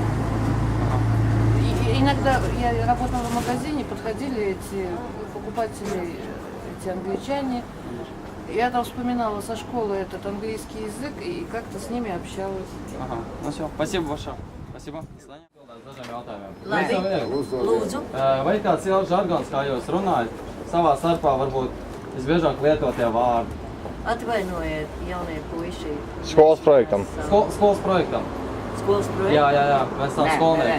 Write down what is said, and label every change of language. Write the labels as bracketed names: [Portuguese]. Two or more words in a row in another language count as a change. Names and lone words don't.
[Russian] Иногда я работала в магазине, подходили эти покупатели, эти англичане. Я там вспоминала со школы этот английский язык и как-то с ними общалась. Ага, все, спасибо большое. Спасибо. До свидания. [Latvian] Labi, lūdzu. Vai ir kāds ielas žargons, kā jūs runājat, savā starpā varbūt visbiežāk lietotie vārdi? Atvainojiet, jaunie puiši. Skolas projektam. Skolas projektam. Skolas projektam? Jā, mēs esam skolnieki.